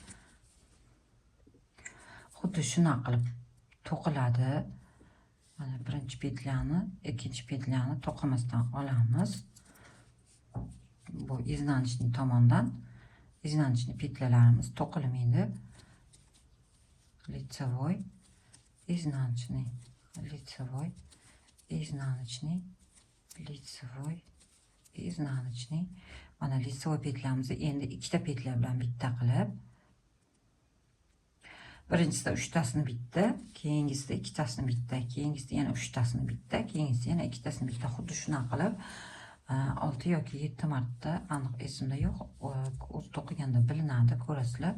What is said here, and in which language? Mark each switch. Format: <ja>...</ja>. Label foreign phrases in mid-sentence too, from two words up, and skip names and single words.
<uz>Xuddi shuna qilib to'qiladi. Mana birinchi petlani, ikkinchi petlani to'qimasdan olamiz. Bu iznanочный tomondan iznanочный petlalarimiz to'qilmaydi.</uz> <ru>Лицевой, изнаночный, лицевой, изнаночный, лицевой, изнаночный.</ru> <uz>Mana лицевой petlamizni endi ikkita petla bilan bitta qilib, birinchisida 3tasini bitta, keyingisida 2tasini bitta, keyingisida yana 3tasini bitta, keyingisida yana 2tasini bitta. Xuddi shuna qilib 6 yoki 7 marta, aniq esimda yo'q, o'z to'qiganda bilinadi, ko'rasizlar.</uz>